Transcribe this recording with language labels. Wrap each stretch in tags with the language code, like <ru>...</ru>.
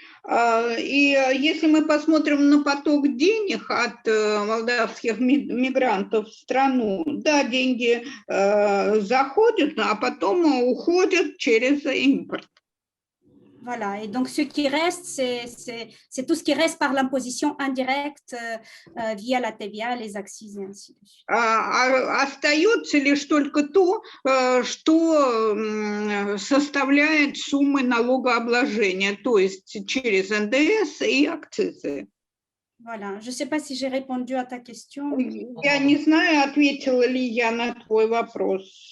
<ru>И если мы посмотрим на поток денег от молдавских мигрантов в страну, да, деньги заходят, а потом уходят через импорт.</ru> <fr>Voilà, et donc ce qui reste, c'est tout ce qui reste par l'imposition indirecte via la TVA, les accises et ainsi de suite.</fr> <ru>Остается лишь только то, что составляет суммы налогообложения, то есть через НДС и акцизы.</ru> <fr>Voilà, je ne sais pas si j'ai répondu à ta question.</fr> <ru>Я не знаю, ответила ли я на твой вопрос.</ru>